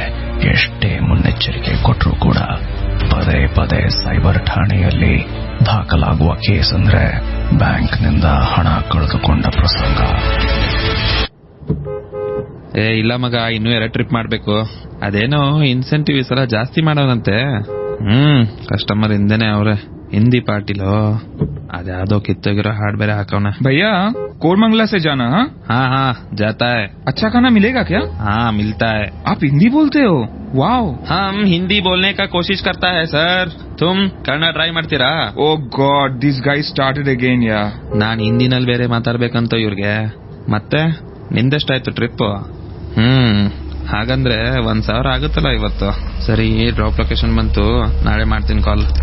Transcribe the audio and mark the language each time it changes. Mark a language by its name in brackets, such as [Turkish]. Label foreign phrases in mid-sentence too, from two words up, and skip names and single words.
[Kannada] ಎಷ್ಟೇ ಮುನ್ನೆಚ್ಚರಿಕೆ ಕೊಟ್ಟರೂ ಕೂಡ ಪದೇ ಪದೇ ಸೈಬರ್ ಠಾಣೆಯಲ್ಲಿ ದಾಖಲಾಗುವ ಕೇಸ್ ಅಂದ್ರೆ ಬ್ಯಾಂಕ್ನಿಂದ ಹಣ ಕಳೆದುಕೊಂಡ ಪ್ರಸಂಗ. ಇಲ್ಲ ಮಗ, ಇನ್ನೂ 2 ಟ್ರಿಪ್ ಮಾಡ್ಬೇಕು. ಅದೇನೋ ಇನ್ಸೆಂಟಿವ್ ಈ ಸಲ ಜಾಸ್ತಿ ಮಾಡೋದಂತೆ. ಕಸ್ಟಮರ್ ಹಿಂದೆನೆ ಅವ್ರೆ. ಹಿಂದಿ ಪಾರ್ಟಿಲೋ ಅದ್ಯಾವುದೋ ಕಿತ್ತೋಗಿರೋ ಹಾಡ್ ಬೇರೆ ಹಾಕವನ. [Hindi] भैया कोरमंगला से जाना? हाँ जाता है. अच्छा खाना मिलेगा क्या? हाँ मिलता है. आप हिंदी बोलते हो? वाओ. हम हिंदी बोलने का कोशिश करता है सर. [Kannada] तुम ಕನ್ನಡ ಟ್ರೈ ಮಾಡ್ತೀರಾ? [English] Oh God, this guy started again. Ya, [Kannada] ನಾನ್ ಹಿಂದಿನಲ್ಲಿ ಬೇರೆ ಮಾತಾಡ್ಬೇಕಂತ ಇವ್ರಿಗೆ. ಮತ್ತೆ ನಿಂದೆಷ್ಟಾಯ್ತು ಟ್ರಿಪ್? ಹಾಗಂದ್ರೆ 1,000 ಆಗುತ್ತಲ್ಲ ಇವತ್ತು. ಸರಿ, [English] drop location [Kannada] ಬಂತು, ನಾಳೆ ಮಾಡ್ತೀನಿ ಕಾಲ್.